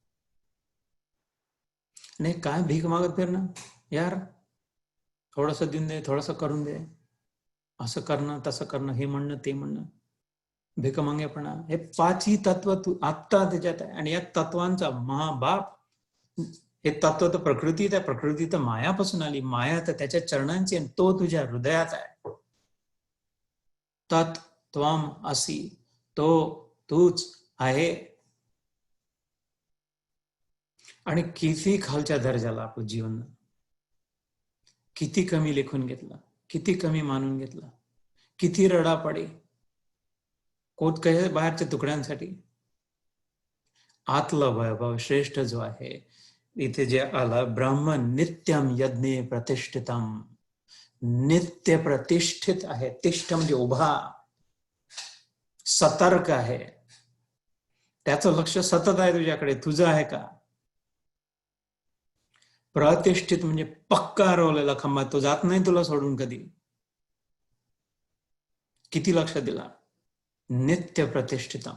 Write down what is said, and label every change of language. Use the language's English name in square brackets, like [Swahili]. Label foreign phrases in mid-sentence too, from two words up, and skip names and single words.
[Marathi] नाही काय भीक मागत फिरणं यार, थोडंसं देऊन दे, थोडंसं करून दे, असं करणं तसं करणं, हे म्हणणं ते म्हणणं, भीक मागेपणा. हे 5ही तत्व तू आत्ता त्याच्यात आहे. आणि या तत्वांचा महाबाप, हे तत्व तर प्रकृतीत आहे, प्रकृती तर मायापासून आली, माया तर त्याच्या चरणांची, आणि तो तुझ्या हृदयात आहे. [Sanskrit] तत् त्वम असी, [Marathi] तो तूच आहे. आणि किती खालच्या दर्जाला आपलं जीवन, किती कमी लेखून घेतलं, किती कमी मानून घेतलं, किती रडापडी कोणत्याही बाहेरच्या तुकड्यांसाठी. आतला वैभव श्रेष्ठ जो आहे, इथे जे आलं, [Sanskrit] ब्रह्म नित्यम यज्ञे प्रतिष्ठितम, [Marathi] नित्य प्रतिष्ठित आहे. तिष्ठ म्हणजे उभा, सतर्क आहे, त्याचं लक्ष सतत आहे तुझ्याकडे. तुझं आहे का? प्रतिष्ठित म्हणजे पक्का रोवलेला खंबा, तो जात नाही तुला सोडून कधी. किती लक्ष दिला. [Sanskrit] नित्य प्रतिष्ठितम.